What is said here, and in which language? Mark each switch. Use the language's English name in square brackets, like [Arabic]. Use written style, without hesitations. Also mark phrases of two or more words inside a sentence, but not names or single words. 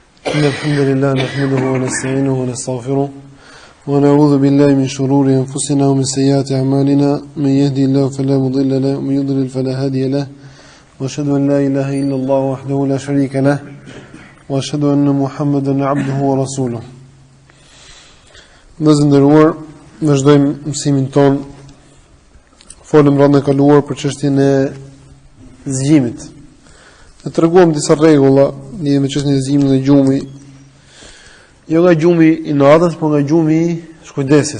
[Arabic] إن الحمد لله نحمده ونستعينه ونستغفره ونعوذ بالله من شرور أنفسنا ومن سيئات أعمالنا من يهدي الله فلا مضل له ومن يضلل فلا هادي له وأشهد أن لا إله إلا الله وحده لا شريك له وأشهد أن محمدا عبده ورسوله. [Albanian] Dhe nderuar, vazhdojmë mësimin ton. Folëm rreth e kaluar për çështjen e zgjimit. Ne treguam disa rregulla lidhur me çështjen e zgjimit dhe gjumi. Jo nga gjumi I natës, por nga gjumi I shkujdesjes.